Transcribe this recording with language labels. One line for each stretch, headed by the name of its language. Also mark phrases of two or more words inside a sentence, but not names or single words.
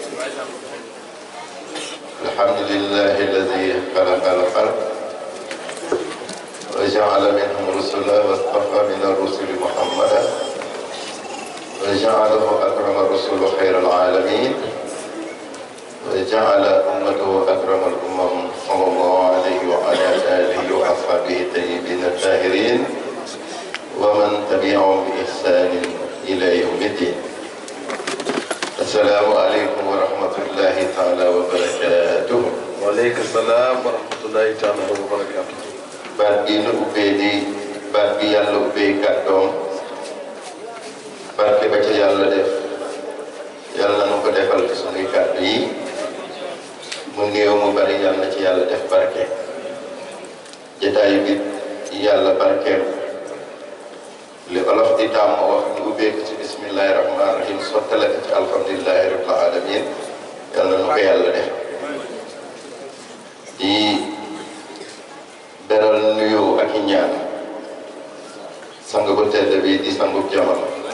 Arabic: الحمد لله الذي خلق الخلق وجعل منهم رسلا واصطفى من الرسل محمدا وجعله أكرم الرسل خير العالمين وجعل أمته أكرم الأمم صلى الله عليه وعلى آله وأصحابه الطيبين الطاهرين ومن تبعهم بإحسان إلى يوم الدين. السلام عليكم ورحمة الله تعالى وبركاته. وعليكم السلام ورحمة الله تعالى وبركاته.
Wolof: baat bi nu ubbee di baat bi yàlla ubbee kàddoom barke ba ca yàlla def yàlla na nu ko defal ci sunuy kàddu yi mu néew mu bari yàlla na ci yàlla def barke jotaayu bi yàlla barkeel li olof di tàmm wax ñu ubbee ko ci
Arabic: بسم الله الرحمن الرحيم
Wolof: sottale ko ci
Arabic: الحمد لله رب العالمين
Wolof: yàlla na nu ko yàlla def di beral nuyoo ak i ñaan sang bu tedd bi di sangub jamono